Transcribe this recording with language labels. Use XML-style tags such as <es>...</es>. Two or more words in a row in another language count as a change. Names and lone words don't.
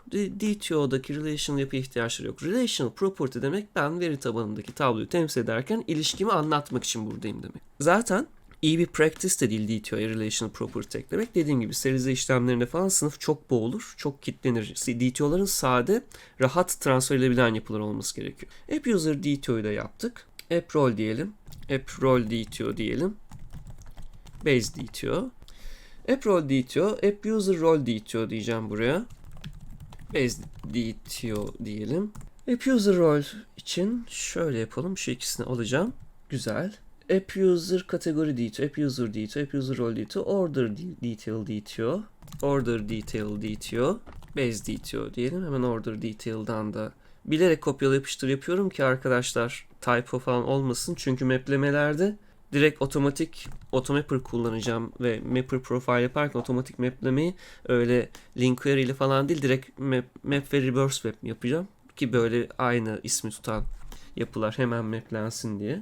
<tr>DTO'daki relational yapı ihtiyaçları yok.</tr> <en>Relational property</en> <tr>demek, ben veri tabanındaki tabloyu temsil ederken ilişkimi anlatmak için buradayım demek. Zaten iyi bir practice de değil DTO'ya</tr> <en>relational property</en> <tr>eklemek. Dediğim gibi serize işlemlerinde falan sınıf çok boğulur, çok kilitlenir. DTO'ların sade, rahat transfer edilebilen yapılar olması gerekiyor. App user DTO'yu da yaptık. App role diyelim. App role DTO diyelim. Base DTO. App role DTO, app user role DTO diyeceğim buraya. Base DTO diyelim. App user role için şöyle yapalım. Şu ikisini alacağım. Güzel. App user kategori DTO, app user DTO, app user role DTO, order detail DTO, order detail DTO, base DTO diyelim. Hemen order detail'dan da bilerek kopyala yapıştır yapıyorum ki arkadaşlar typo falan olmasın. Çünkü maplemelerde direkt otomatik automapper kullanacağım ve</tr> <en>mapper profile</en> <tr>yaparken otomatik maplemeyi öyle</tr> <en>link query</en> <tr>ile falan değil, direkt map ve</tr> <en>reverse map</en> <tr>yapacağım ki böyle aynı ismi tutan yapılar hemen maplensin diye.</tr>